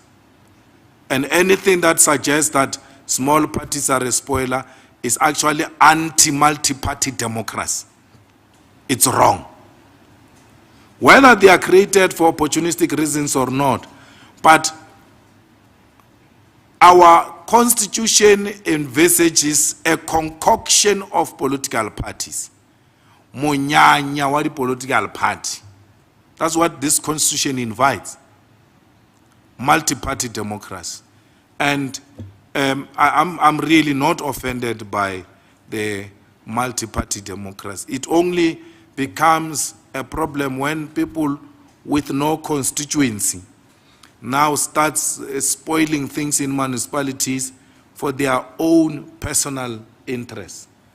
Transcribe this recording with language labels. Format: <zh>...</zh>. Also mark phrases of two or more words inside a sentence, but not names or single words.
<en>And anything that suggests that small parties are a spoiler is actually anti-multi-party democracy. It's wrong. Whether they are created for opportunistic reasons or not, but our constitution envisages a concoction of political parties.</en> <tn>Monyanya wa di</tn> <en>political party. That's what this constitution invites. Multi-party democracy. And I'm really not offended by the multi-party democracy. It only becomes a problem when people with no constituency now starts spoiling things in municipalities for their own personal interests.</en>